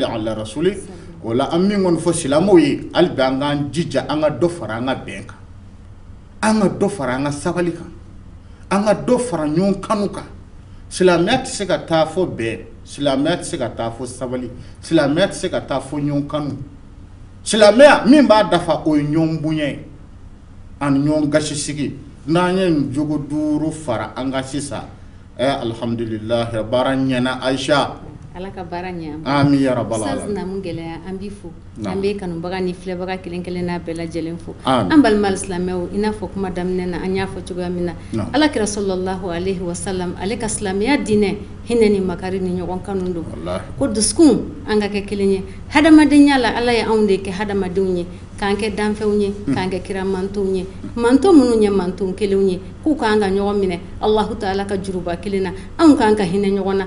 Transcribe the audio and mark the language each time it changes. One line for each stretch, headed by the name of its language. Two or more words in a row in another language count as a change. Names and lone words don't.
Bambara: ala rasuli o la an min kɔni fɔ silamɛw ye hali bi an k'an jija an ka dɔ fara an ka bɛn kan an ka dɔ fara an ka sabali kan an ka dɔ fara ɲɔgɔn kanu kan silamɛya tɛ se ka taa fɔ bɛn silamɛya tɛ se ka taa fɔ sabali silamɛya tɛ se ka taa fɔ ɲɔgɔn kanu silamɛya min b'a dafa o ye ɲɔgɔn bonya ye ani ɲɔgɔn gasi sigi n'an ye nin jogo duuru fara an ka sisan alhamdulillah baara ɲɛna Aisha ala ka baara ɲɛ
Arabic: آمين يا رب العالمين
Bambara: sas na mun gɛlɛya an b'i fo an bɛ kanubaga ni filɛbaga kelen kelen n'a bɛɛ lajɛlen fo an balima silamɛw i n'a fɔ kuma daminɛ na an y'a fɔ cogoya min na ala kira
Arabic: صلى الله عليه وسلم
Bambara: ale ka silamɛya diinɛ hinɛ ni makari ni ɲɔgɔn kanu don ko dusukun an ka kɛ kelen ye hadamadenya la ala ye anw de kɛ hadamadenw ye k'an kɛ danfɛnw ye k'an kɛ kira mantow ye manto minnu ye manto kelenw ye k'u k'an ka ɲɔgɔn minɛ Allahu ta'ala ka juruba kelen na anw k'an ka hinɛ ɲɔgɔn na